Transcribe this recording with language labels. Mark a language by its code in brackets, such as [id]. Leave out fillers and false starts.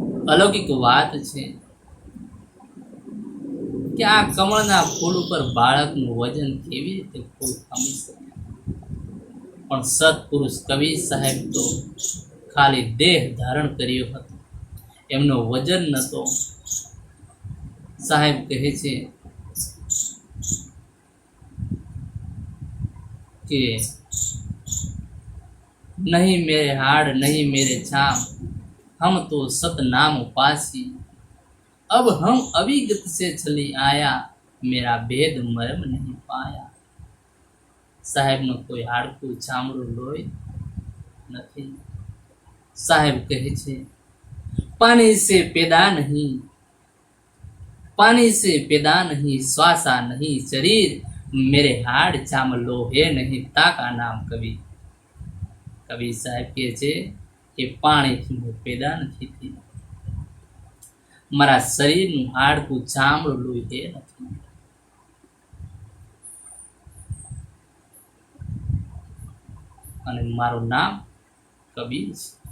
[gu] અલૌકિક વાત છે કે આ કમળના ફૂલ ઉપર બાળકનું વજન કેવી રીતે ફૂલ ખમી શકે. પણ સત્પુરુષ કવિ સાહેબ તો ખાલી દેહ ધારણ કર્યો હતો, એમનો વજન નહોતો. સાહેબ કહે છે કે [hi] नहीं मेरे हाड़ नहीं मेरे छाम, हम तो सतनाम उपासी, अब हम अविगत से चली आया, मेरा भेद मर्म नहीं पाया. [gu] સાહેબનું કોઈ હાડકું ચામડું લોહી નથી. સાહેબ કહે છે, [hi] पानी से पैदा नहीं, पानी से पैदा नहीं, श्वासा नहीं शरीर, मेरे हाड़ चाम लोहे नहीं, ताका नाम कवि. [gu] કવિ સાહેબ કહે છે કે પાણીથી હું પેદા નથી થઈ, મારા શરીરનું હાડકું ચામડું લોહી એ નથી, અને મારું નામ કબીર છે.